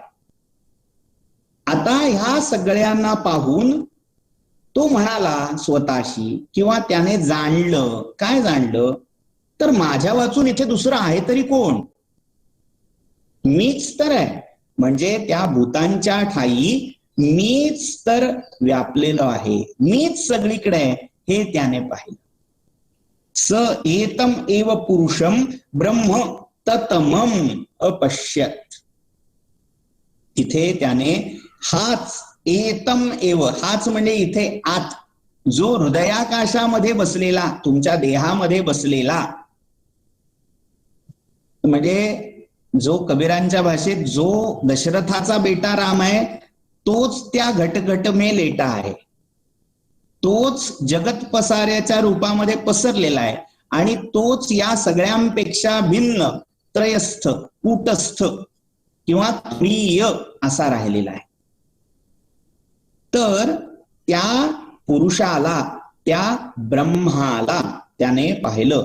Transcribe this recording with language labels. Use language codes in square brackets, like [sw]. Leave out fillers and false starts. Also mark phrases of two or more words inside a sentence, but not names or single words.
[mr] आता ह्या सगळ्यांना पाहून तो म्हणाला स्वतःशी, किंवा त्याने जाणलं. काय जाणलं? तर माझ्या वाचून इथे दुसरं आहे तरी कोण? मीच तर आहे. म्हणजे त्या भूतांच्या ठाई मीच तर व्यापलेलो आहे, मीच सगळीकडे आहे, हे त्याने पाहिलं. [sa] स एतम एव पुरुषम ब्रह्म ततमम अपश्यत. [mr] तिथे त्याने हाच [sa] एतम एव, [mr] हाच म्हणजे इथे आत, जो हृदयाकाशामध्ये बसलेला, तुमच्या देहामध्ये बसलेला, म्हणजे जो कबीरांच्या भाषेत जो दशरथाचा बेटा राम आहे, तोच त्या [hi] घटघट में लेटा [mr] आहे, तोच जगत पसाऱ्याच्या रूपामध्ये पसरलेला आहे, आणि तोच या सगळ्यांपेक्षा भिन्न त्रयस्थ, कूटस्थ किंवा तुरीय असा राहिलेला आहे. तर त्या पुरुषाला, त्या ब्रह्माला त्याने पाहिलं.